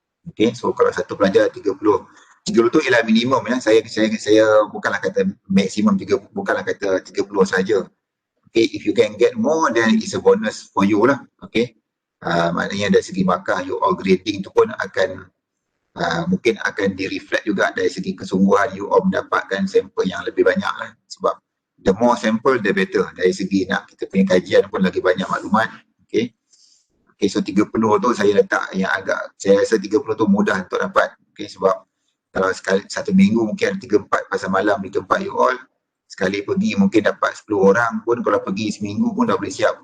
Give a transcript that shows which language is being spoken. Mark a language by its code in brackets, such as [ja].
[ms] Okay, so kalau satu pelajar 30 tu ialah minimum ya. Saya bukanlah kata maksimum 30, bukanlah kata 30 saja. [en] Okay, if you can get more, then it's a bonus for you lah. [ms] Okay, maknanya dari segi markah you all grading tu pun akan mungkin akan di-reflect juga dari segi kesungguhan you all mendapatkan sampel yang lebih banyak lah. Sebab [en] the more sample the better. [ms] Dari segi nak kita punya kajian pun lagi banyak maklumat. Okay. Okay, so 30 tu saya letak yang agak, saya rasa 30 tu mudah untuk dapat. Okay, sebab kalau sekali satu minggu mungkin 3-4 pasal malam di tempat you all, sekali pergi mungkin dapat 10 orang pun, kalau pergi seminggu pun dah boleh siap.